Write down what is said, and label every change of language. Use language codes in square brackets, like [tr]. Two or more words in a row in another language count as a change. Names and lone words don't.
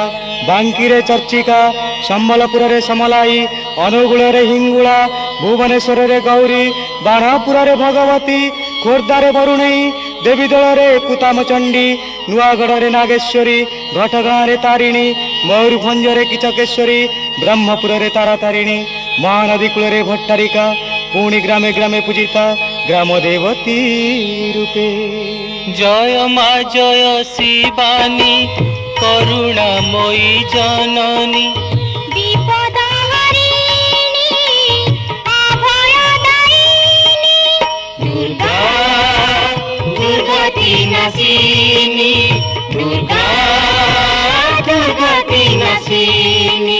[or] ବାଙ୍କିରେ ଚର୍ଚ୍ଚିକା, ସମ୍ବଲପୁରରେ ସମଲାଇ, ଅନୁଗୁଳରେ ହିଙ୍ଗୁଳା, ଭୁବନେଶ୍ୱରରେ ଗୌରୀ, ବାଣପୁରରେ ଭଗବତୀ, ଖୋର୍ଦ୍ଧାରେ ବରୁଣେଇ, ଦେବୀଦୋଳରେ କୁତାମଚଣ୍ଡୀ, ନୂଆଗଡ଼ରେ ନାଗେଶ୍ୱରୀ, ଘଟଗାଁରେ ତାରିଣୀ, ମୟୂରଭଞ୍ଜରେ କିଚକେଶ୍ୱରୀ, ବ୍ରହ୍ମପୁରରେ ତାରାତାରିଣୀ, ମହାନଦୀ କୂଳରେ ଭଟ୍ଟାରିକା, ପୁଣି ଗ୍ରାମେ ଗ୍ରାମେ ପୂଜିତା ଗ୍ରାମ ଦେବତୀ ରୂପେ। [bn] জয় মা জয় শিবানী, করুণাময়ী জননী। বিপদহারিণী অভয়দায়িনী, দুর্গা দুর্গতি নাশিনী, দুর্গা দুর্গতি নাশিনী।